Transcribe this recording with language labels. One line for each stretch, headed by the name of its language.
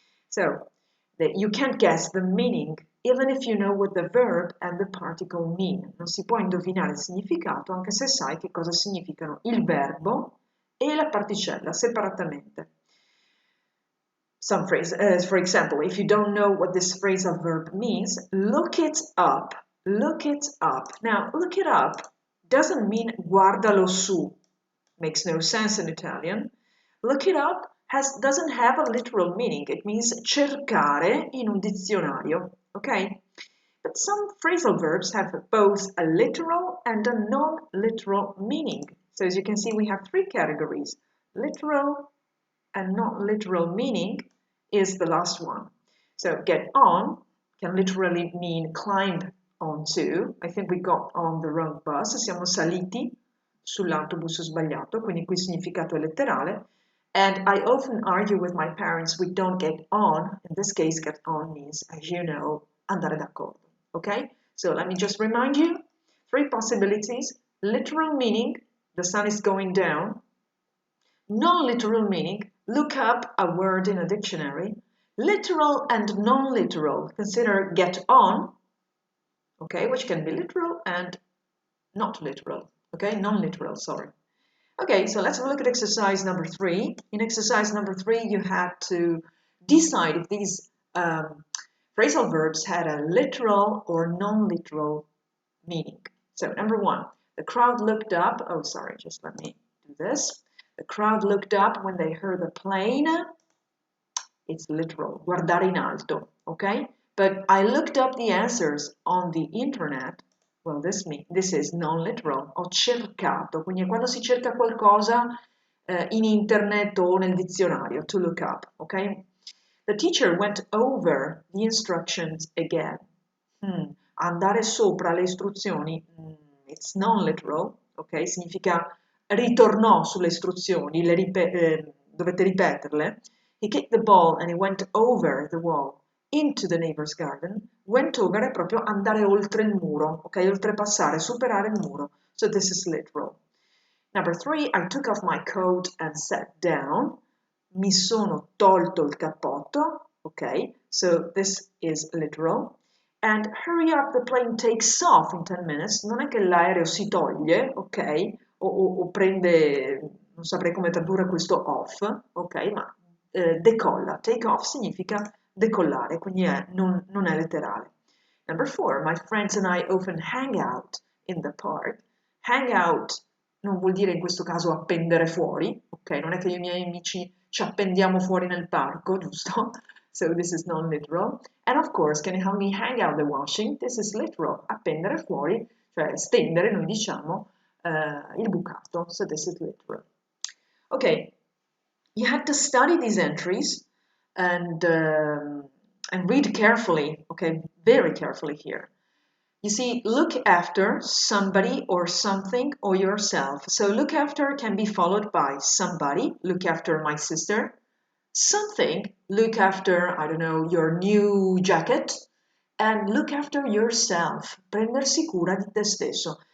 English: So you can't guess the meaning even if you know what the verb and the particle mean.
Italian: Non si può indovinare il significato anche se sai che cosa significano il verbo e la particella separatamente.
English: Some phrase, for example, if you don't know what this phrasal verb means, look it up. Look it up. Now, look it up doesn't mean
Italian: guardalo su.
English: Makes no sense in Italian. Look it up doesn't have a literal meaning. It means
Italian: cercare in un dizionario,
English: okay? But some phrasal verbs have both a literal and a non-literal meaning. So as you can see, we have three categories. Literal and non-literal meaning is the last one. So get on can literally mean climb onto. I think we got on the wrong bus.
Italian: Siamo saliti sull'autobus sbagliato, quindi qui il significato è letterale.
English: And I often argue with my parents, we don't get on. In this case, get on means, as you know,
Italian: andare d'accordo.
English: Okay? So let me just remind you, three possibilities. Literal meaning, the sun is going down. Non-literal meaning, look up a word in a dictionary. Literal and non-literal, consider get on, okay, which can be literal and not literal, okay? Non-literal, sorry. Okay, so let's have a look at exercise number 3. In exercise number 3, you had to decide if these phrasal verbs had a literal or non-literal meaning. So number 1, the crowd looked up. Oh, sorry, just let me do this. The crowd looked up when they heard the plane. It's literal,
Italian: guardare in alto,
English: okay? But I looked up the answers on the internet. Well, this is non-literal.
Italian: Ho cercato, quindi è quando si cerca qualcosa in internet o nel dizionario,
English: to look up,
Italian: okay?
English: The teacher went over the instructions again.
Italian: Andare sopra le istruzioni,
English: it's non-literal,
Italian: ok? Significa ritornò sulle istruzioni, dovete ripeterle.
English: He kicked the ball and he went over the wall into the neighbor's garden.
Italian: Went over è proprio andare oltre il muro, ok? Oltrepassare, superare il muro.
English: So this is literal. Number 3, I took off my coat and sat down.
Italian: Mi sono tolto il cappotto, ok?
English: So this is literal. And hurry up, the plane takes off in 10 minutes.
Italian: Non è che l'aereo si toglie, ok? O prende, non saprei come tradurre questo off, ok? Ma decolla. Take off significa decollare, quindi non è letterale.
English: Number 4, my friends and I often hang out in the park.
Italian: Hang out non vuol dire in questo caso appendere fuori, ok? Non è che io e i miei amici ci appendiamo fuori nel parco, giusto?
English: So this is non-literal. And of course, can you help me hang out the washing? This is literal.
Italian: Appendere fuori, cioè stendere, noi diciamo, il bucato.
English: So this is literal. Okay, you had to study these entries and read carefully, okay, very carefully here. You see, look after somebody or something or yourself. So look after can be followed by somebody, look after my sister. Something, look after, I don't know, your new jacket. And look after yourself,
Italian: prendersi cura di te stesso.